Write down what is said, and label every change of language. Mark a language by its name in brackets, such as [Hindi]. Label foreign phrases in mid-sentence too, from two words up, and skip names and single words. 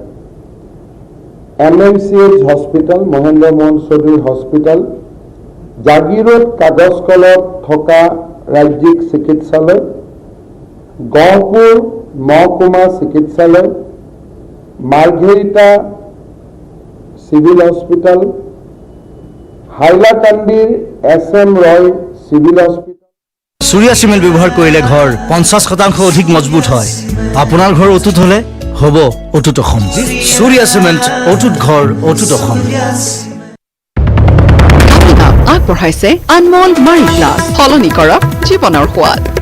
[Assamese] MMCH হস্পিটেল মহেন্দ্ৰ মোহন চৌধুৰী হস্পিটেল, জাগিৰোড কাগজ কলত থকা ৰাজ্যিক চিকিৎসালয়, গহপুৰ মহকুমা চিকিৎসালয়, মাৰ্ঘেৰিটা চিভিল হস্পিটেল, হাইলাকান্দিৰ SM ৰয় চিভিল হস্পিটেল। সূৰ্যা চিমেণ্ট ব্যৱহাৰ কৰিলে ঘৰ 50% অধিক মজবুত হয়। আপোনাৰ ঘৰ অটুট হ'লে হ'ব অটুট অসম। সূৰ্যা চিমেণ্ট অটুট ঘৰ অটুট অসম। আগবঢ়াইছে আনমোল মাৰি গ্লাছ, সলনি কৰক জীৱনৰ সোৱাদ।